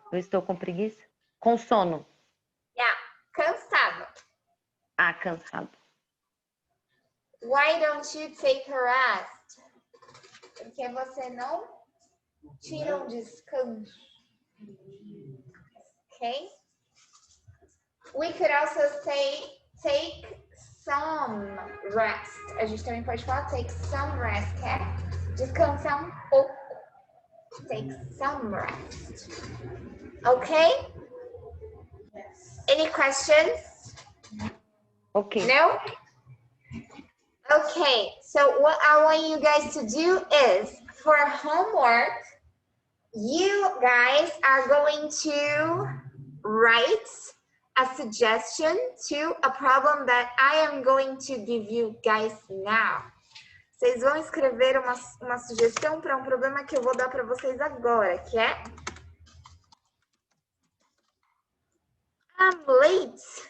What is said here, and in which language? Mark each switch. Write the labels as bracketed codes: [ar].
[pt] Eu estou com preguiça? Com sono. Yeah, cansado. Ah, cansado. [en] Why don't you take a rest? [pt] Porque você não tira um descanso. [en] Okay? We could also say take some rest. [pt] A gente também pode falar [en] take some rest, [pt] okay? Descansar um pouco. [en] Take some rest. [pt] Okay? [en] Any questions? Okay. No? Okay, so what I want you guys to do is, for homework, you guys are going to write a suggestion to a problem that I am going to give you guys now. [pt] Vocês vão escrever uma sugestão para um problema que eu vou dar para vocês agora, que é [en] I'm late.